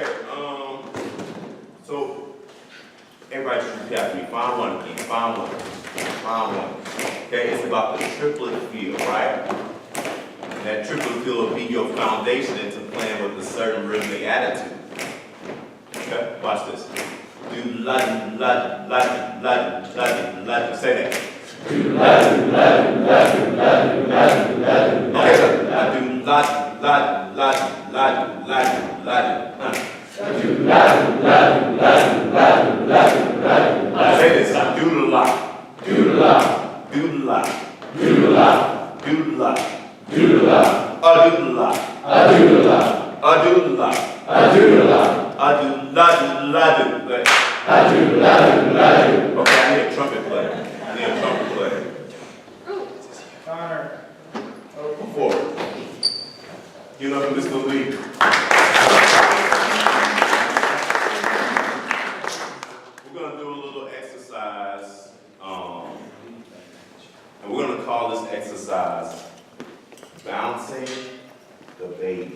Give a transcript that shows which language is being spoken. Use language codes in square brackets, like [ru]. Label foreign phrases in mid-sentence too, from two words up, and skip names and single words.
[en] So everybody just repeat after me. Find one again. Find one. Find one. Okay. It's about the triplet feel, right? And that triplet feel will be your foundation into playing with a certain rhythmic attitude. Okay. Watch this. Do la do la do la do la do la do la do. Say that. Do la do la do la do la do la do la do. Okay. I do la do la do la do la do la do la do. Do la do la do la do la do la do la do. Say this. Do la. Do la. Do la. Do la. Do la. Do la. Do la. Do la. Do la. Do la. Do la do la do. Do la do la do. Okay, I need a trumpet player. I need a trumpet player. Connor. Come forward. Give it up for Mr. Lee. We're gonna do a little exercise, and we're gonna call this exercise bouncing the baby.